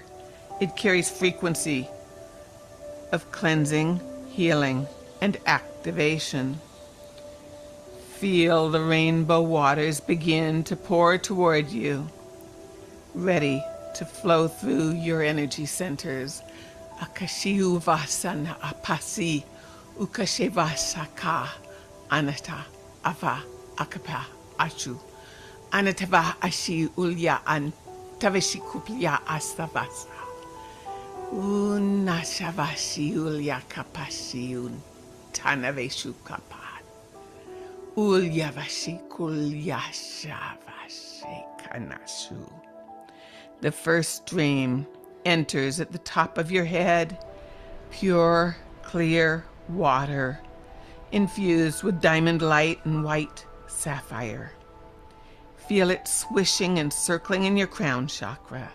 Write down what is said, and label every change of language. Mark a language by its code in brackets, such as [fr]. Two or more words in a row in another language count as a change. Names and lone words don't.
[en] It carries frequency of cleansing, healing, and activation. Feel the rainbow waters begin to pour toward you, ready to flow through your energy centers. Akashiu vasana apasi, ukashevasaka, anata, ava, akapa, ashu, anatava ashi ulya an, taveshi kuplia astavasa. Unashavashi ulya kapashiun, tanaveshu kapat. Ulyavashi kulyashavashi kanashu. The first stream enters at the top of your head, pure, clear water, infused with diamond light and white sapphire. Feel it swishing and circling in your crown chakra.